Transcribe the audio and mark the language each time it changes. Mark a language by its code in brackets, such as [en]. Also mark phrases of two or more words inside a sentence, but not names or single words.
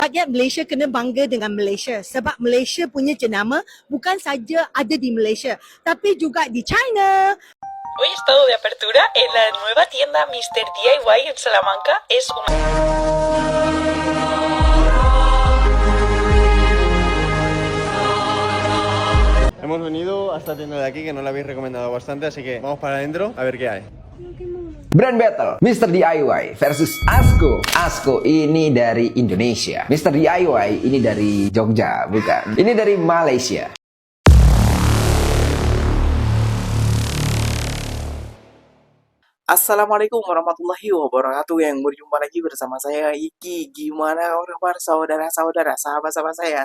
[ms] Rakyat Malaysia kena bangga dengan Malaysia sebab Malaysia punya jenama bukan saja ada di Malaysia tapi juga di China. [es] Hoy estado de apertura en la nueva tienda Mr. DIY en Salamanca. Es una... Hemos venido a esta tienda de aquí que nos la habéis recomendado bastante, así que vamos para adentro a ver qué hay. [en] Brand Battle Mr. DIY versus Asko. [id] Asko ini dari Indonesia, Mr. DIY ini dari Jogja, bukan. Ini dari Malaysia. [ar] السلام عليكم ورحمة الله وبركاته. [id] Yang berjumpa lagi bersama saya Iki. Gimana kabar saudara-saudara, sahabat-sahabat saya?